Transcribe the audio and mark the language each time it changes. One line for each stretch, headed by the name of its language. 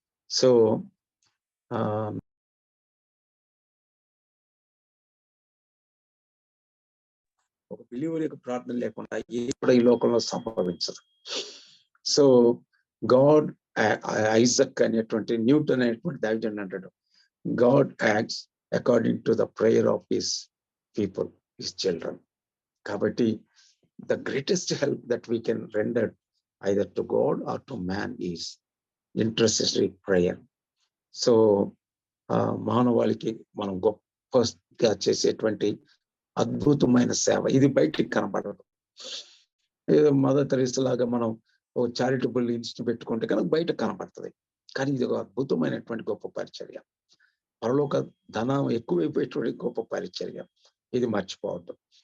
Telugu: So ఒక believer యొక్క ప్రార్థన లేకుండా ఏ కూడా ఈ లోకంలో సంభవించదు. సో గాడ్ ఐజక్ అనేటువంటి న్యూటన్ అనేటువంటి దైవజనుడు అంటాడు,
English: God acts according to the prayer of his people, his children.
Telugu: కాబట్టి
English: the greatest help that we can render either to God or to man is intercessory prayer.
Telugu: So మానవాళికి మనం గొప్పగా చేసేటువంటి అద్భుతమైన సేవ, ఇది బయటికి కనబడదు. ఏదో మదర్ తెరీసా లాగా మనం ఓ చారిటబుల్ ఇన్స్టిట్యూట్ పెట్టుకుంటే కనుక బయట కనబడుతుంది, కానీ ఇది ఒక అద్భుతమైనటువంటి గొప్ప పరిచర్య, పరలోక ధనం ఎక్కువైపోయేటువంటి గొప్ప పరిచర్య. ఇది మర్చిపోవద్దు.